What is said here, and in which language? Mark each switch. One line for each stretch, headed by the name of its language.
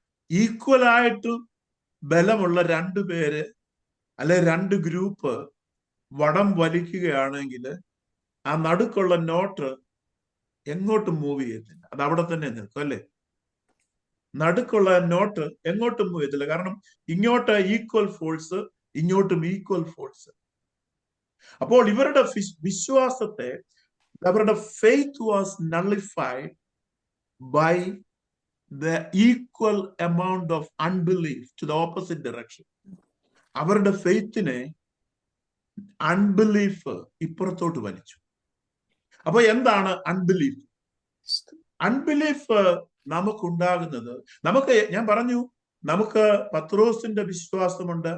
Malayalam: ഈക്വലായിട്ട് ബലമുള്ള രണ്ടു പേര് അല്ലെ രണ്ട് ഗ്രൂപ്പ് വടം വലിക്കുകയാണെങ്കിൽ ആ നടുക്കുള്ള നോട്ട് എങ്ങോട്ടും മൂവ് ചെയ്യത്തില്ല, അത് അവിടെ തന്നെ നിൽക്കും, അല്ലെ? നടുക്കുള്ള നോട്ട് എങ്ങോട്ടും മൂവ് ചെയ്യത്തില്ല. കാരണം ഇങ്ങോട്ട് ഈക്വൽ ഫോഴ്സ്, ഇങ്ങോട്ടും ഈക്വൽ ഫോഴ്സ്. അപ്പോൾ ഇവരുടെ വിശ്വാസത്തെ, അവരുടെ
English: Faith was nullified by the equal amount of unbelief to the opposite direction.
Malayalam: അവരുടെ ഫെയ്ത്തിനെ അൺബിലീഫ് ഇപ്പുറത്തോട്ട് വലിച്ചു. അപ്പൊ എന്താണ് അൺബിലീഫ്? അൺബിലീഫ് നമുക്കുണ്ടാകുന്നത്, ഞാൻ പറഞ്ഞു നമുക്ക് പത്രോസിന്റെ വിശ്വാസമുണ്ട്.